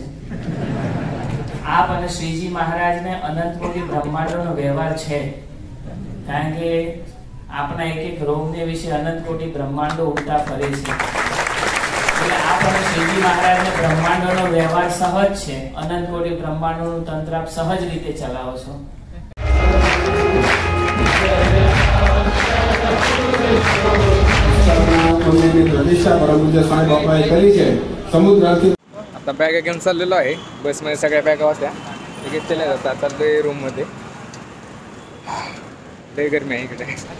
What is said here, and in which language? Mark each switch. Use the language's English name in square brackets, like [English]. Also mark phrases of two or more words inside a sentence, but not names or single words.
[Gujarati] આપ અને શ્રીજી મહારાજને અનંત કોટી બ્રહ્માંડોનો વ્યવહાર છે, કારણ કે આપના એક રોગને વિશે અનંત કોટી બ્રહ્માંડો ઉડતા ફરે છે. આપ અને શ્રીજી મહારાજને બ્રહ્માંડોનો વ્યવહાર સહજ છે. અનંત કોટી બ્રહ્માંડોનું તંત્ર આપ સહજ રીતે ચલાવો છો. [Marathi] आता बॅगा घेऊन चाललेलो आहे. बसमध्ये सगळ्या बॅगा होत्या, ते घेतलेल्या जातात. चाललोय रूममध्ये. लय गरमी आहे इकडे.